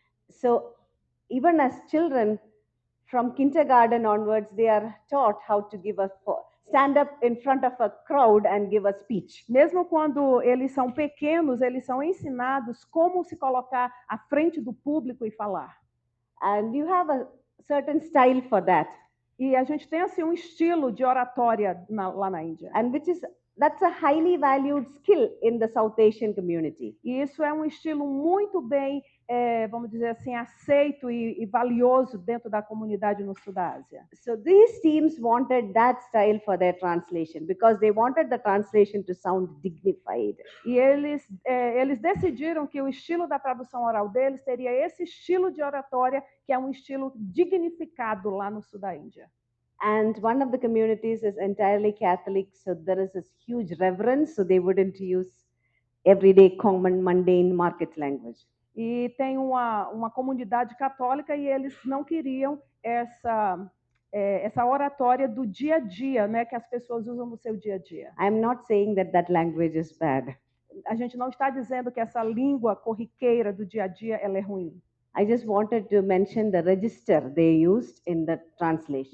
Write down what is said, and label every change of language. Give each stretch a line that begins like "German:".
English: So even as children, from kindergarten onwards, they are taught how to stand up in front of a crowd and give a speech.
Portuguese: Mesmo quando eles são pequenos, eles são ensinados como se colocar à frente do público e falar.
English: And you have a certain style for that.
Portuguese: E a gente tem assim um estilo de oratória lá na Índia.
English: And that's a highly valued skill in the South Asian community.
Portuguese: E isso é um estilo muito bem, vamos dizer assim, aceito e valioso dentro da comunidade no sul da Ásia.
English: So these teams wanted that style for their translation because they wanted the translation to sound dignified.
Portuguese: E eles decidiram que o estilo da tradução oral deles teria esse estilo de oratória, que é um estilo dignificado lá no sul da Índia.
English: And one of the communities is entirely Catholic, so there is this huge reverence, so they wouldn't use everyday common mundane market language.
Portuguese: E tem uma comunidade católica e eles não queriam essa oratória do dia a dia, né, que as pessoas usam no seu dia a dia.
English: I'm not saying that language is bad.
Portuguese: A gente não está dizendo que essa língua corriqueira do dia a dia ela é ruim.
English: I just wanted to mention the register they used in the translation.